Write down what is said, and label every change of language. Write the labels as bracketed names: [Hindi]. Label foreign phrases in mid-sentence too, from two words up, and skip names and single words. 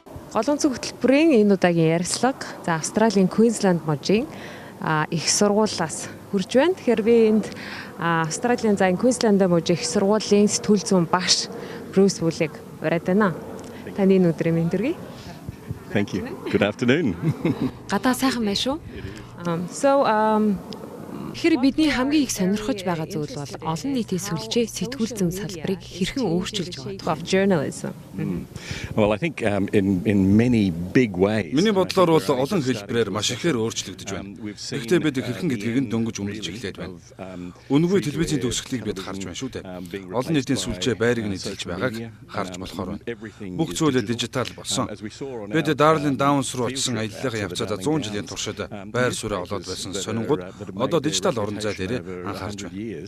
[Mongolian] Голон цэг хөтөлбөрийн энэ удаагийн ярилцлага за Австралийн Queensland мужийн их сургуулиас хүрж байна. Тэгэхээр би энд Австралийн за Queensland мужийн их сургуулийн сэтгүүл зүйн багш Брюс Вүүлиг ураад байна. Таны өнөөдрийн мэндэргий. [English] Thank you. Good afternoon. [Mongolian] Гадаа сайхан байна шүү. Тэгэхээр бидний хамгийн их сонирхож байгаа зүйл бол олон нийтийн сүлжээ сэтгүүл зүйн салбарыг хэрхэн өөрчилж байгаа [English] of journalism. Well, I think in many big ways. [Mongolian] Миний бодлоор бол олон хэлбэрээр маш ихээр өөрчлөгдөж байна. Гэхдээ бид хэрхэн гэдгийг нь дөнгөж үнэлж эхлээд байна. Үнэгүй телевизийн төгсгөлийг бид харж байна шүү дээ. Олон нийтийн сүлжээ байрыг нь эзэлж байгааг харж болохоор байна. Бүх зүйл дижитал болсон. Бид Darling Downs руу очсон аяллахын явцад 100 жилийн туршид байр суурь олоод байсан сонингууд одоо дижитал орон зай дээр анхаарч байна.